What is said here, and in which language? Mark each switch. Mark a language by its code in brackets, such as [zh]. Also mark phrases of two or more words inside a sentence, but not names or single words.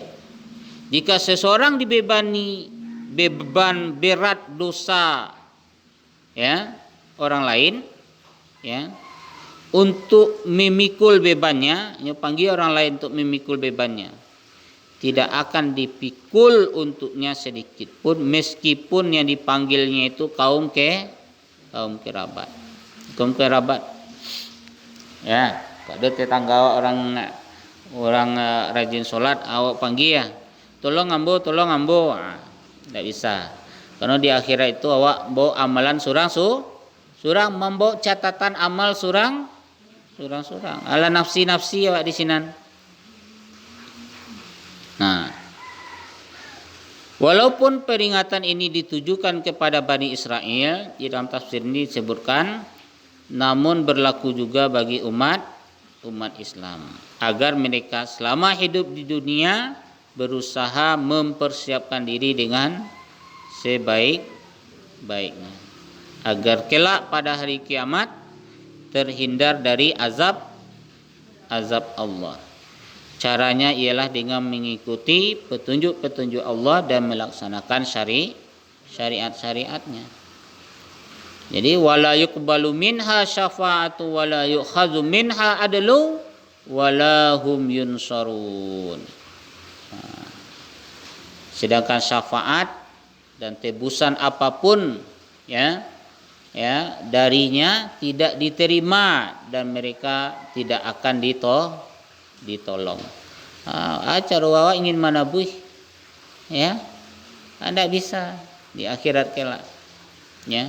[id] Jika seseorang dibebani beban berat dosa ya orang lain ya untuk memikul bebannya, panggil orang lain untuk memikul bebannya, tidak akan dipikul untuknya sedikit pun meskipun yang dipanggilnya itu kaum kerabat. [min] Ya, kalau tetangga orang rajin sholat, awak panggil ya, tolong ambo, tidak bisa. Karena di akhirat itu awak bawa amalan Surang membawa catatan amal surang ala nafsi awak di sinan. [id] Nah, walaupun peringatan ini ditujukan kepada Bani Israel, di dalam tafsir ini disebutkan, namun berlaku juga bagi umat Islam, agar mereka selama hidup di dunia berusaha mempersiapkan diri dengan sebaik-baiknya, agar kelak pada hari kiamat terhindar dari azab Allah. Caranya ialah dengan mengikuti petunjuk-petunjuk Allah dan melaksanakan syariat-syariatnya. [ar] Jadi ولا يقبل منها شفاعة ولا يؤخذ منها عدل ولا هم ينصرون. [id] Sedangkan syafaat dan tebusan apapun ya darinya tidak diterima dan mereka tidak akan ditolong. Cara wawa ingin manabuh ya, Anda bisa di akhirat kelak ya.